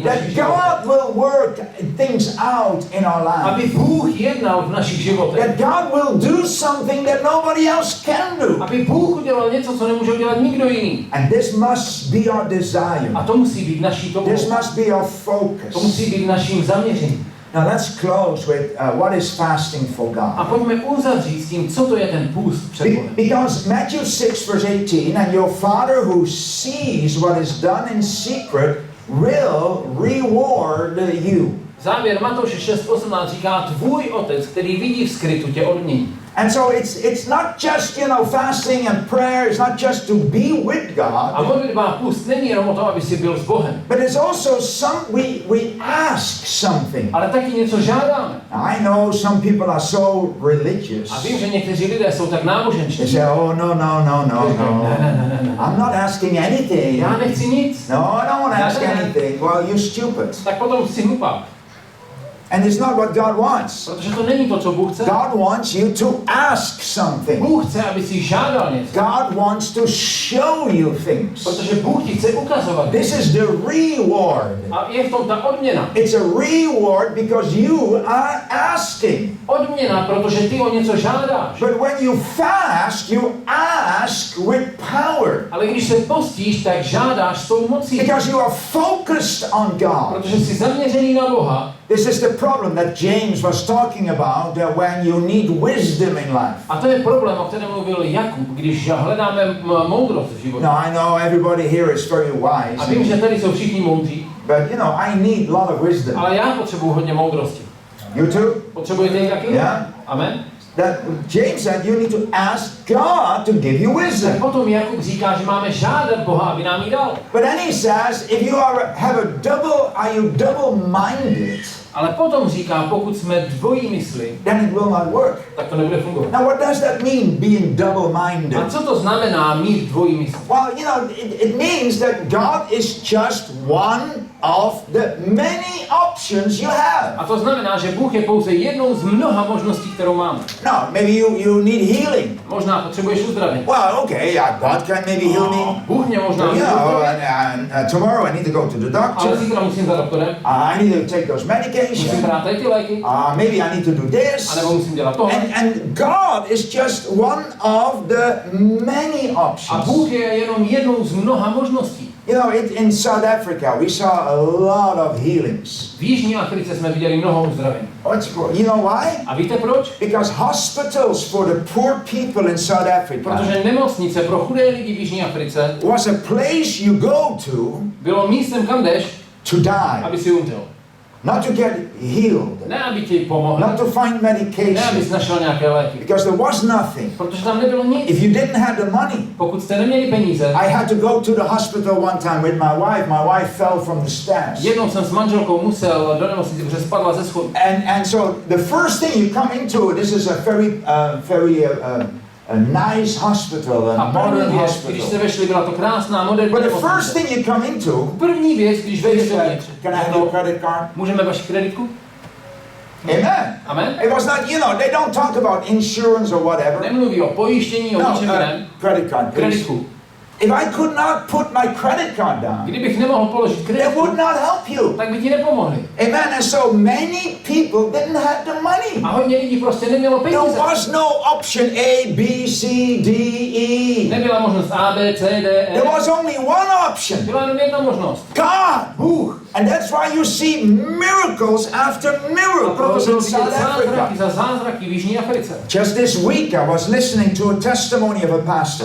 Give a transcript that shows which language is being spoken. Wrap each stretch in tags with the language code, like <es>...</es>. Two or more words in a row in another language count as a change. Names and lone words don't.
<en>That</en> <cs>našich životech.</cs> <en>God will work things out in our</en> <cs>Aby</cs> <en>life.</en> <cs>Bůh jednal v našich životech.</cs> <en>That God will do something that nobody else can do.</en> <cs>Aby Bůh udělal něco, co nemůže udělat nikdo jiný.</cs> <en>And this must be our desire.</en> <cs>A to musí být naší touhou.</cs> <en>This must be our</en> <cs>To musí</cs> <en>focus.</en> <cs>být naším zaměřením.</cs> <en>Now let's close with what is fasting for</en> <cs>A</cs> <en>God.</en> <cs>pojďme uzavřít s tím, co to je ten půst před Bohem.</cs> <en>Because Matthew 6 verse 18, and your Father who sees what is done in secret will reward you.</en> <cs>Závěr Matouše 6.18 říká, tvůj otec, který vidí v skrytu, tě odmění.</cs> <en>And so it's not just, fasting and prayer, it's not just to be with</en> <cs>A</cs> <en>God,</en> <cs>modlitba a půst není jenom o tom, aby si byl s Bohem,</cs> <en>but it's also we ask something.</en> <cs>ale taky něco žádáme.</cs> <en>I know some people are so religious.</en> <cs>A vím, že někteří lidé jsou tak</cs> <en>They</en> <cs>náboženští.</cs> <en>say, oh, no.</en> <cs>Ne.</cs> <en>I'm not asking anything.</en> <cs>Já nechci nic.</cs> <en>No, I don't want to ask</en> <cs>Ne.</cs> <en>anything. Well, you're stupid.</en> <cs>Tak potom si hlupák.</cs> <en>And it's not what God wants.</en> <cs>Protože to není to, co Bůh chce.</cs> <en>God wants you to ask something.</en> <cs>Bůh chce, aby si žádal něco.</cs> <en>God wants to show you things.</en> <cs>Protože Bůh ti chce ukazovat.</cs> <en>This is the reward.</en> <cs>A je v tom ta odměna.</cs> <en>It's a reward because you are asking.</en> <cs>Odměna, protože ty o něco žádáš.</cs> <en>But when you fast, you ask with power.</en> <cs>Ale když se postíš, tak žádáš s tou mocí.</cs> <en>Because you are focused on God.</en> <cs>Protože jsi zaměřený na Boha.</cs> <en>This is the problem that James was talking about when you need wisdom in life.</en> <cs>A to je problém, o kterém mluvil Jakub, když hledáme moudrost v životě.</cs> <en>Now I know everybody here is very</en> <cs>A vím,</cs> <en>wise,</en> <cs>že tady jsou všichni moudří,</cs> <en>but I need a lot of wisdom.</en> <cs>ale já potřebuji hodně moudrosti.</cs> <en>You too?</en> <cs>Potřebujete ji taky?</cs> <en>Yeah? Amen? That James said you need to ask God to give you</en> <cs>Tak</cs> <en>wisdom.</en> <cs>potom Jakub říká, že máme žádat Boha, aby nám ji dal.</cs> <en>But then he says, if you are you double-minded,</en> <cs>Ale potom říká, pokud jsme dvojí mysli,</cs> <en>then it will not work.</en> <cs>tak to nebude fungovat.</cs> <en>Now what does that mean, being double-minded?</en> <cs>A co to znamená mít dvojí mysl?</cs> <en>Well, it means that God is just one of the many options you have.</en> <cs>A to znamená, že Bůh je pouze jednou z mnoha možností, kterou máme.</cs> <en>No, maybe you need healing.</en> <cs>Možná potřebuješ uzdravení.</cs> <en>Well, okay, God can maybe heal me.</en> <cs>Bůh mě možná může uzdravit,</cs> <en>And tomorrow I need to go to the</en> <cs>ale</cs> <en>doctor.</en> <cs>zítra musím za doktorem,</cs> <en>I need to take those</en> <cs>musím</cs> <en>medications.</en> <cs>brát tady ty léky,</cs> <en>Maybe I need to do this.</en> <cs>anebo musím dělat tohle.</cs> <en>And God is just one of the many</en> <cs>A</cs> <en>options.</en> <cs>Bůh je jenom jednou z mnoha možností.</cs> <en>In South Africa we saw a lot of healings.</en> <cs>V Jižní Africe jsme viděli mnoho uzdravení.</cs> <en>You know why?</en> <cs>A víte proč?</cs> <en>Because hospitals for the poor people in South Africa</en> <cs>Protože nemocnice pro chudé lidi v Jižní Africe</cs> <en>was a place you go to</en> <cs>bylo místem, kam jdeš,</cs> <en>to die,</en> <cs>aby si umřel.</cs> <en>not to get healed,</en> <cs>Ne, aby ti pomohli,</cs> <en>not to find</en> <cs>ne,</cs> <en>medication,</en> <cs>abys našel nějaké léky.</cs> <en>because there was nothing.</en> <cs>Protože tam nebylo nic.</cs> <en>If you didn't have the money,</en> <cs>Pokud jste neměli peníze,</cs> <en>I had to go to the hospital one time with my wife. My wife fell from the stairs.</en> <cs>jednou jsem s manželkou musel do nemocnice, protože spadla ze schodu.</cs> <en>And so the first thing you come into, this is a very a nice hospital, a</en> <cs>A</cs> <en>modern</en> <cs>první věc, když</cs> <en>hospital.</en> <cs>jste vešli, byla to krásná moderní</cs> <en>But the first</en> <cs>nemocnice.</cs> <en>thing you come into</en> <cs>První věc, když vejdeš</cs> <en>is</en> <cs>dovnitř,</cs> <en>can I have your credit card?</en> <cs>můžeme vaši kreditku?</cs> <en>Amen. Amen. It was not, they don't talk about insurance or whatever.</en> <cs>Nemluví o pojištění, o</cs> <en>No,</en> <cs>ničem jiném.</cs> <en>credit card, please.</en> <cs>Kreditku.</cs> <en>If I could not put my credit card down,</en> <cs>Kdybych nemohl položit</cs> <en>it</en> <cs>kreditku,</cs> <en>would not help you.</en> <cs>tak by ti nepomohli.</cs> <en>Amen. And so many people didn't have the money.</en> <cs>A hodně lidí prostě nemělo</cs> <en>There</en> <cs>peníze.</cs> <en>was no option A, B, C, D, E.</en> <cs>Nebyla možnost A, B, C, D, E.</cs> <en>There was only one option.</en> <cs>Byla jenom jedna možnost.</cs> <en>God.</en> <cs>Bůh.</cs> <en>And that's why you see miracles after</en> <cs>A</cs> <en>miracles</en> <cs>proto</cs> <en>in</en> <cs>jsou vidět</cs> <en>South</en> <cs>zázraky</cs> <en>Africa.</en> <cs>za zázraky v Jižní Africe.</cs> <en>Just this week I was listening to a testimony of a pastor,</en>